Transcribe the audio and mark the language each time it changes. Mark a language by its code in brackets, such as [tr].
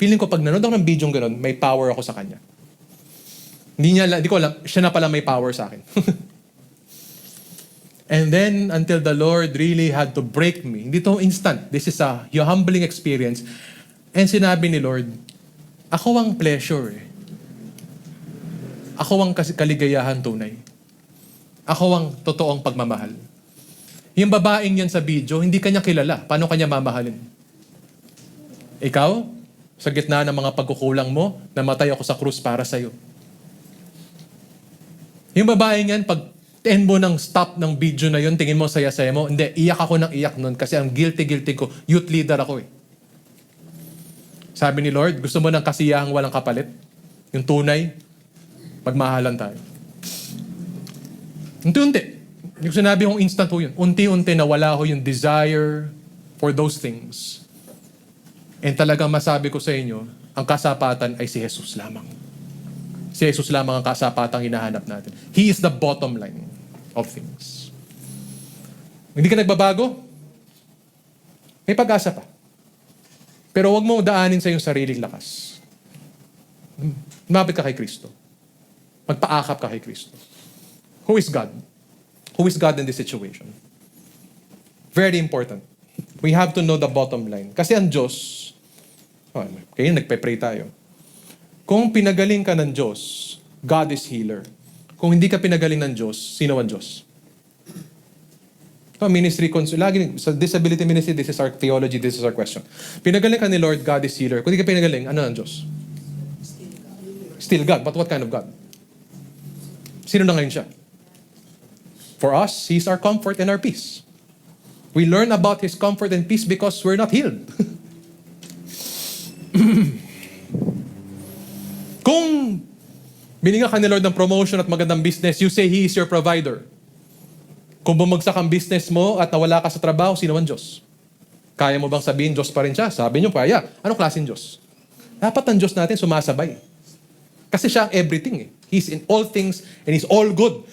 [tl] Feeling ko pag nanood ako ng bidyong ganun, may power ako sa kanya. Hindi ko alam, siya na pala may power sa akin. [en] And then, until the Lord really had to break me. [tl] Hindi to instant. [en] This is a humbling experience. [tl] And sinabi ni Lord, ako ang pleasure. Ako ang kaligayahan tunay. Ako ang totoong pagmamahal. Yung babaeng yan sa video, hindi kanya kilala. Paano kanya mamahalin? Ikaw, sa gitna ng mga pagkukulang mo, namatay ako sa krus para sa'yo. Yung babaeng yan, pag end mo ng stop ng video na yun, tingin mo saya-saya mo. Hindi, iyak ako ng iyak nun kasi ang guilty ko. Youth leader ako eh. Sabi ni Lord, gusto mo ng kasiyahang walang kapalit? Yung tunay? Magmahalan tayo. Unti-unti. Yung sinabi kong instant ho yun. Unti-unti nawala ho yung [en] desire for those things. [tl] And talagang masabi ko sa inyo, ang kasapatan ay si Jesus lamang. Si Jesus lamang ang kasapatang hinahanap natin. [en] He is the bottom line of things. [tl] Hindi ka nagbabago? May pag-asa pa. Pero huwag mo daanin sa iyong sariling lakas. Lumapit ka kay Kristo. Magpaakap ka kay Kristo. [en] Who is God? Who is God in this situation? Very important. We have to know the bottom line. [tl] Kasi ang Diyos, kaya nagpe-pray tayo. Kung pinagaling ka ng Diyos, [en] God is healer. [tl] Kung hindi ka pinagaling ng Diyos, sino ang Diyos? [en] Ministry, lagi, sa disability ministry, this is our theology, this is our question. [tl] Pinagaling ka ni Lord, [en] God is healer. [tl] Kung hindi ka pinagaling, ano ang Diyos? [en] Still God. But what kind of God? [tl] Sino na ngayon siya? [en] For us, He's our comfort and our peace. We learn about His comfort and peace because we're not healed. [tl] Kung binigyan ka ni Lord ng promotion at magandang business, [en] you say He is your provider. [tl] Kung bumagsak ang business mo at nawala ka sa trabaho, sino ang Diyos? Kaya mo bang sabihin, Diyos pa rin siya? Sabi niyo, kaya. Anong klaseng Diyos? Dapat ang Diyos natin sumasabay. Kasi siya ang everything eh. [en] He's in all things and He's all good.